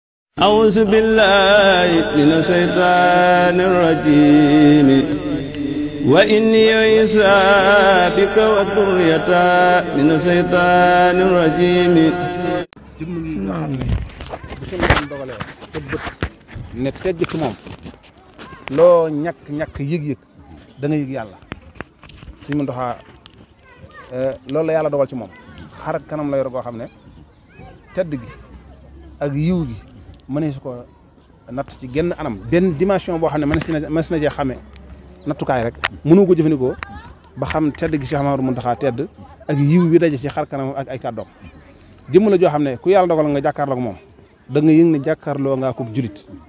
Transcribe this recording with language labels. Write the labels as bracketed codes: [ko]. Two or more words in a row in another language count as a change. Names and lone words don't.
[ar] أعوذ بالله من الشيطان الرجيم وإني عيسى بك وذريتها من الشيطان الرجيم. [wo] jëmm yi nga xam ne bu suñu borom dogalee sa bët ne tegg ci moom loo ñàkk yëg-yëg da nga yëg yàlla Sëñ Muntaxa loolu la yàlla dogal ci moom xar kanam la yor goo xam ne tedd gi ak yiw gi mënees ko natt ci genn anam benn dimension boo xam ne mënees na cee xamee nattukaay rek mënu ko jëfandikoo ba xam tedd gi Cheikh Mamadou Muntaxa tedd ak yiw bi daje ci xar kanam ak ay kàddoom jëmm la joo xam ne ku yàlla dogal nga jàkkaarloo ak moom da nga yëg ne jàkkaarloo nga ak julit